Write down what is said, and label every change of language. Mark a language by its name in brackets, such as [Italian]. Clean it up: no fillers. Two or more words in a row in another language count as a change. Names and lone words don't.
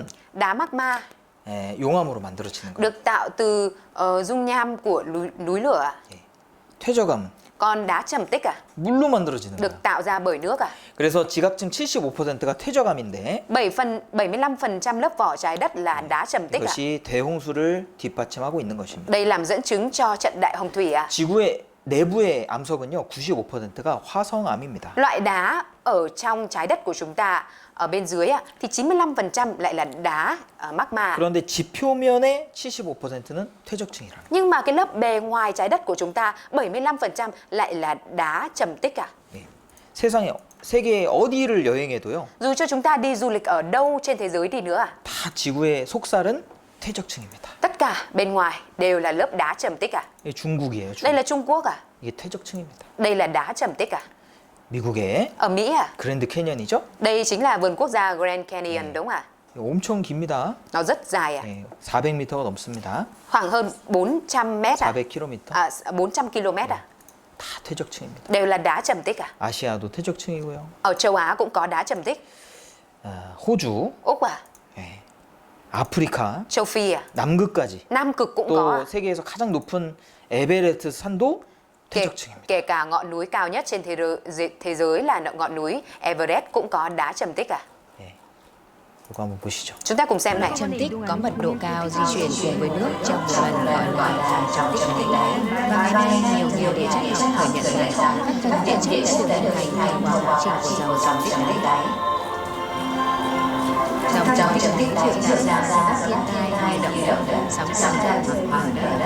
[Vietnamese] Đá magma [Korean] 용암으로 만들어지는 거예요. [Vietnamese] được tạo từ dung nham của núi lửa à? [Korean] 퇴적암은 [Vietnamese] Còn đá trầm tích à? [Korean] 물로 만들어지는 거예요. [Vietnamese] Được tạo ra bởi nước à? [Korean] 그래서 지각층 75%가 퇴적암인데 [Vietnamese] 75% lớp vỏ trái đất là đá trầm tích à? [Korean] 이것이 대홍수를 뒷받침하고 있는 것입니다. [Vietnamese] Đây làm dẫn chứng cho trận đại hồng thủy à? [Korean] 지구의 내부의 암석은요 95%가 화성암입니다. [Vietnamese] Loại đá ở trong trái đất của chúng ta ở bên dưới à, thì 95% lại là đá magma. [Korean] 그런데 지표면의 75%는 퇴적층이라는 거예요. Nhưng mà cái lớp bề ngoài trái đất của chúng ta 75% lại là đá trầm tích à? 예. 세상에 세계 어디를 여행해도요 [Vietnamese] Dù cho chúng ta đi du lịch ở đâu trên thế giới đi nữa à, [Korean] 다 지구의 속살은 퇴적층입니다. [Vietnamese] tất cả bên ngoài đều là lớp đá trầm tích à? [Korean] 이게 중국이에요. [Vietnamese] Đây là Trung Quốc à? [Korean] 이게 퇴적층입니다. [Vietnamese] Đây là đá trầm tích à? [Korean] 미국의 [Vietnamese] Ở Mỹ à? [Korean] 그랜드 캐년이죠. [Vietnamese] Đây chính là vườn quốc gia Grand Canyon đúng không ạ? [Korean] 엄청 깁니다. [Vietnamese] Nó rất dài à? [Korean] 400m가 넘습니다. [Vietnamese] Khoảng hơn 400 mét à? [Korean] 400km. [Vietnamese] À, 400 km à? [Korean] 다 퇴적층입니다. [Vietnamese] Đều là đá trầm tích à? [Korean] 아시아도 퇴적층이고요. [Vietnamese] Ở châu Á cũng có đá trầm tích. [Korean] 호주, [Vietnamese] Úc à? [Korean] 아프리카, [Vietnamese] Châu Phi à? [Korean] 남극까지 [Vietnamese] Nam Cực cũng có [Korean] 또 [Vietnamese] à? [Korean] 세계에서 가장 높은 에베레스트 산도 [Vietnamese] Kể, [Korean] 퇴적층입니다. [Vietnamese] kể cả ngọn núi cao nhất trên thế giới là ngọn núi Everest cũng có đá trầm tích à? [Korean] 이거 한번 보시죠. [Vietnamese] Chúng ta cùng xem này. Trầm tích có mật độ cao di chuyển cùng với nước trong một lần gọi là trầm tích đáy đá. Và ngày nay nhiều địa chất học khởi nhận thấy các tầng địa chất đã được hình thành qua quá trình của dòng trầm tích đáy. Dòng trầm tích đáy tạo ra các thiên tai như động đất, sóng thần hoặc hỏa đất.